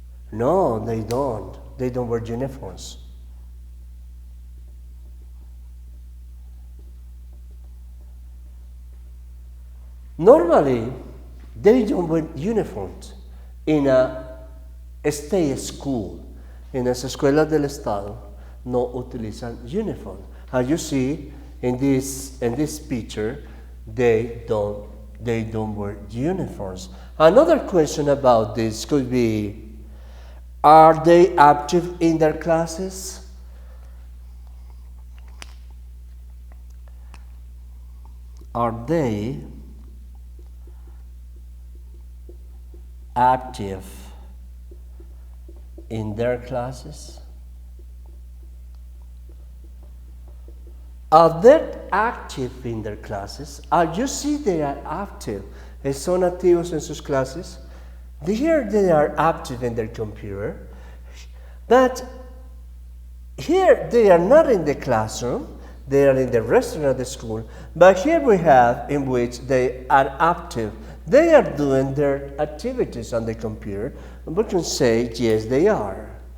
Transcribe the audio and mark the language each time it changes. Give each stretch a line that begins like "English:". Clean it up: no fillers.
English: No, they don't. They don't wear uniforms. Normally, they don't wear uniforms in a state school.
Spanish: En las escuelas del Estado no utilizan uniform.
English: As you see in this picture, they don't wear uniforms. Another question about this could be, are they active in their classes? Are they active in their classes? Are they active in their classes? You see they are active.
Spanish: Son activos en sus clases.
English: Here they are active in their computer. But here they are not in the classroom. They are in the restaurant at the school. But here we have in which they are active. They are doing their activities on the computer. And we can say, yes, they are.